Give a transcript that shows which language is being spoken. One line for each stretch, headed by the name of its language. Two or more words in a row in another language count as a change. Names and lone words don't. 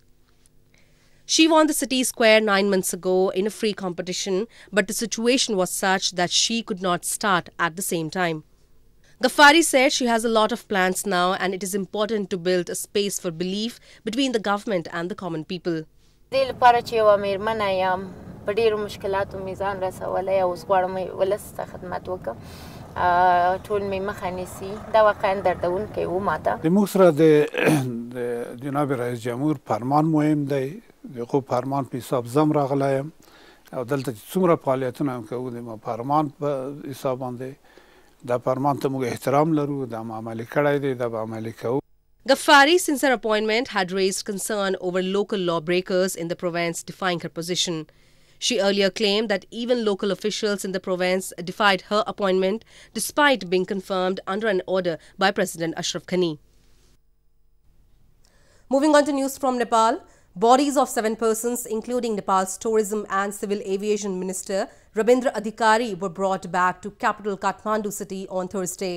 English: She won the city square 9 months ago in a free competition, but the situation was such that she could not start at the same time. Ghaffari said she has a lot of plans now and it is important to build a space for belief between the government and the common people.
Pashto: په ډیرو مشکلاتو میزان رسولی او اوس غواړم ولس ته خدمت وکړم ټول مې مخه نیسي دا واقعا دردونکی و ماته د موږ سره د جناب رئیس جمهور فرمان مهم دی د خو فرمان په حساب زم راغلی یم او دلته چې څومره فعالیتونه هم کوو د فرمان په حساب باندې دا فرمان ته موږ احترام لرو دا عملي کړی دی دا به عملي کوو.
English: Ghaffari, since her appointment, had raised concern over local lawbreakers in the province defying her position. She earlier claimed that even local officials in the province defied her appointment despite being confirmed under an order by President Ashraf Ghani. Moving on to news from Nepal, bodies of 7 persons, including Nepal's Tourism and Civil Aviation Minister Rabindra Adhikari, were brought back to capital Kathmandu city on Thursday.